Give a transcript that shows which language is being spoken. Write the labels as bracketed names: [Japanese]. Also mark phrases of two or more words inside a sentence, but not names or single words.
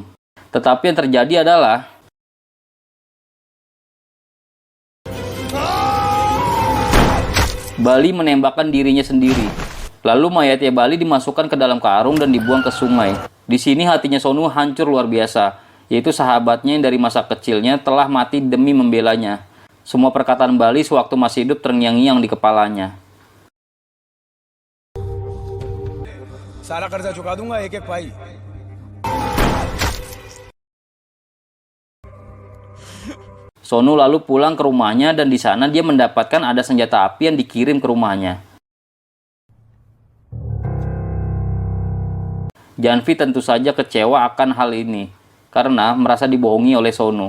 [Indonesian] Tetapi yang terjadi adalah Bali menembakkan dirinya sendiri. Lalu mayatnya Bali dimasukkan ke dalam karung dan dibuang ke sungai. Di sini hatinya Sonu hancur luar biasa, yaitu sahabatnya yang dari masa kecilnya telah mati demi membelanya. Semua perkataan Bali sewaktu masih hidup terngiang-ngiang di kepalanya. [Hindi] सारा कर्जा चुका दूंगा एक-एक भाई. [Indonesian] Sonu lalu pulang ke rumahnya dan di sana dia mendapatkan ada senjata api yang dikirim ke rumahnya. Janvi tentu saja kecewa akan hal ini karena merasa dibohongi oleh Sonu.